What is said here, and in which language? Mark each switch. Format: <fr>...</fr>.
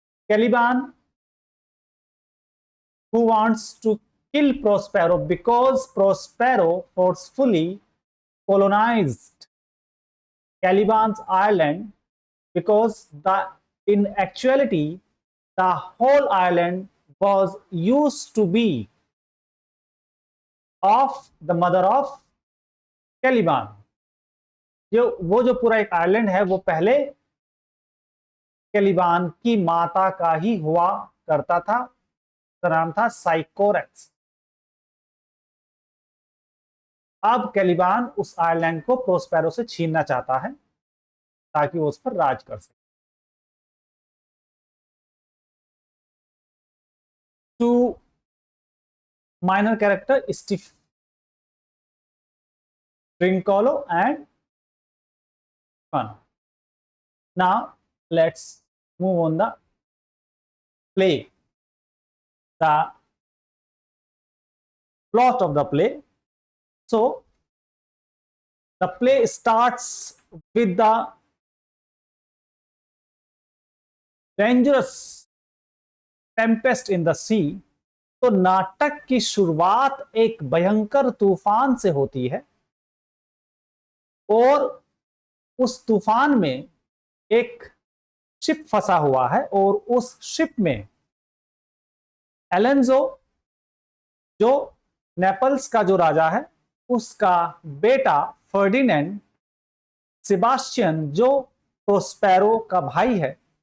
<en>Caliban, who wants to kill Prospero because Prospero forcefully colonized Caliban's island, because in actuality the whole island was used to be of the mother of Caliban.</en> <hi>वो जो पूरा एक island है वो पहले कैलिबान की माता का ही हुआ करता था, उसका नाम था साइकोरेक्स। अब कैलिबान उस आइलैंड को प्रोस्पेरो से छीनना चाहता है ताकि वो उस पर राज कर सके।</hi> <en>Two minor character, Steve Trincolo and Fun. Now let's move on the play, the plot of the play. So the play starts with the dangerous tempest in the sea.</en> <hi>तो नाटक की शुरुआत एक भयंकर तूफान से होती है और उस तूफान में एक शिप फंसा हुआ है और उस शिप में एलेंजो, जो नेपल्स का जो राजा है, उसका बेटा फर्डिनेंड, सेबास्टियन जो प्रोस्पेरो का भाई है,</hi>